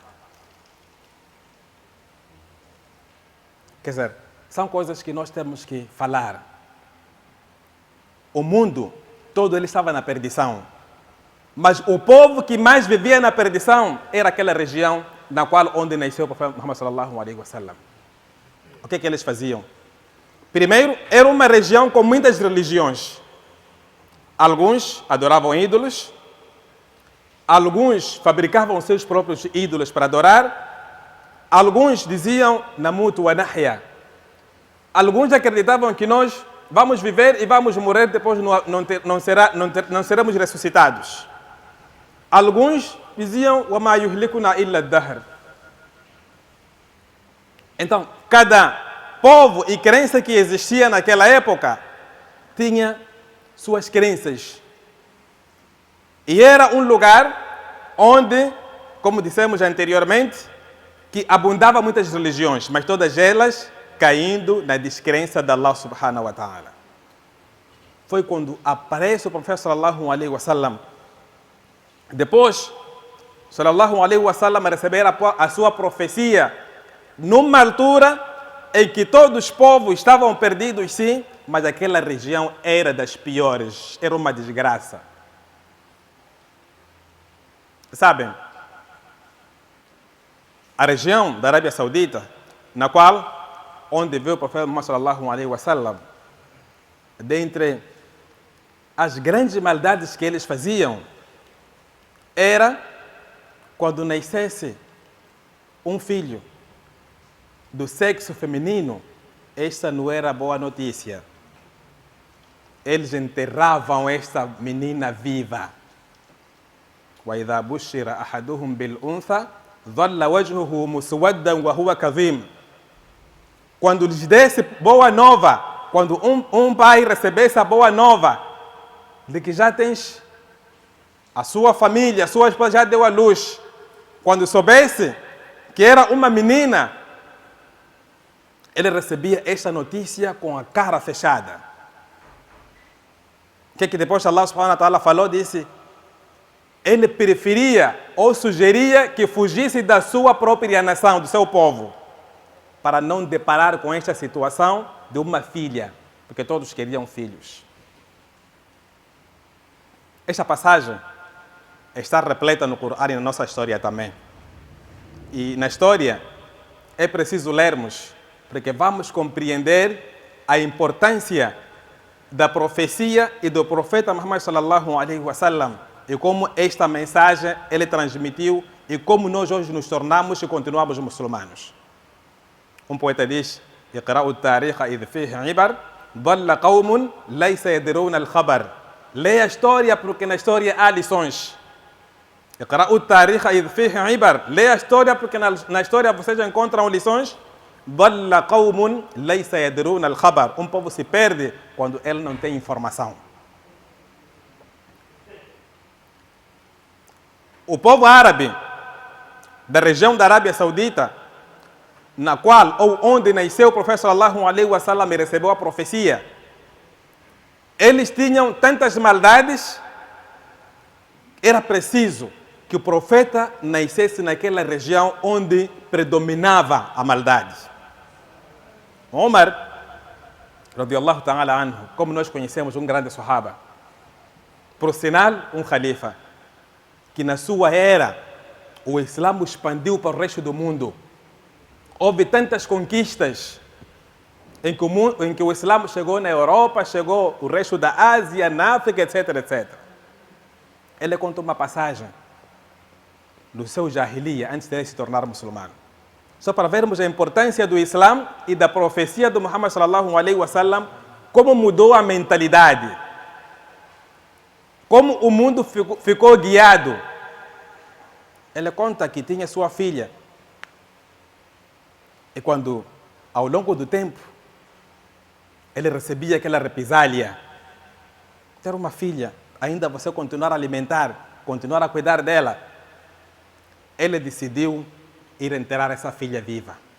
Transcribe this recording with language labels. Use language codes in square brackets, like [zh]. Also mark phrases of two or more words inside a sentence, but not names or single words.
[pt] Quer dizer, são coisas que nós temos que falar. O mundo todo ele estava na perdição. Mas o povo que mais vivia na perdição era aquela região onde nasceu o profeta Muhammad [ar] صلى الله عليه وسلم. [pt] O que eles faziam? Primeiro, era uma região com muitas religiões. Alguns adoravam ídolos, alguns fabricavam seus próprios ídolos para adorar, alguns diziam [ar] نموت ونحيا. [pt] Alguns acreditavam que nós vamos viver e vamos morrer, depois não seremos ressuscitados. Alguns diziam [ar] وما يهلكنا إلا الدهر. [pt] Então, cada povo e crença que existia naquela época tinha suas crenças. E era um lugar onde, como dissemos anteriormente, que abundava muitas religiões, mas todas elas caindo na descrença de [ar] الله سبحانه وتعالى. [pt] Foi quando aparece o profeta [ar] صلى الله عليه وسلم. [pt] Depois, [ar] صلى الله عليه وسلم [pt] receber a sua profecia numa altura em que todos os povos estavam perdidos, sim, mas aquela região era das piores, era uma desgraça. Sabem, a região da Arábia Saudita, na qual, onde veio o profeta Muhammad [ar] صلى الله عليه وسلم, [pt] dentre as grandes maldades que eles faziam, era quando nascesse um filho do sexo feminino, esta não era boa notícia. Eles enterravam esta menina viva. [ar] وَإِذَا بُشِّرَ أَحَدُهُمْ بِالْأُنْثَى ظَلَّ وَجْهُهُ مُسْوَدًّا وَهُوَ كَظِيمٌ. [pt] Quando lhes desse boa nova, quando um pai recebesse a boa nova de que já tens a sua família, a sua esposa já deu à luz, quando soubesse que era uma menina, ele recebia esta notícia com a cara fechada. O que depois [ar] الله سبحانه وتعالى [pt] falou, disse, ele preferia ou sugeria que fugisse da sua própria nação, do seu povo, para não deparar com esta situação de uma filha, porque todos queriam filhos. Esta passagem está repleta no Corão e na nossa história também. E na história é preciso lermos, porque vamos compreender a importância da profecia e do profeta Muhammad [ar] صلى الله عليه وسلم, [pt] e como esta mensagem ele transmitiu e como nós hoje nos tornamos e continuamos muçulmanos. Um poeta diz: [ar] "اقرؤوا التاريخ إذ فيه عبر، ضل قوم ليس يدرون الخبر." [pt] Leia a história porque na história há lições. [ar] "اقرؤوا التاريخ إذ فيه عبر." [pt] Leia a história porque na história vocês encontram lições. [ar] "ضل قوم ليس يدرون الخبر." [pt] Um povo se perde quando ele não tem informação. O povo árabe da região da Arábia Saudita, na qual ou onde nasceu o profeta [ar] صلى الله عليه وسلم [pt] e recebeu a profecia, eles tinham tantas maldades, era preciso que o profeta nascesse naquela região onde predominava a maldade. Omar, [ar] رضي الله تعالى عنه, [pt] como nós conhecemos, um grande sahaba, por sinal, um khalifa, que na sua era o Islã expandiu para o resto do mundo. Houve tantas conquistas em que o Islã chegou na Europa, chegou o resto da Ásia, na África, etc, etc. Ele conta uma passagem do seu Jahiliya, antes de ele se tornar muçulmano. Só para vermos a importância do Islã e da profecia do Muhammad [ar] صلى الله عليه وسلم, [pt] como mudou a mentalidade, como o mundo ficou guiado. Ele conta que tinha sua filha. E quando, ao longo do tempo, ele recebia aquela represália, ter uma filha, ainda você continuar a alimentar, continuar a cuidar dela, ele decidiu ir enterrar essa filha viva.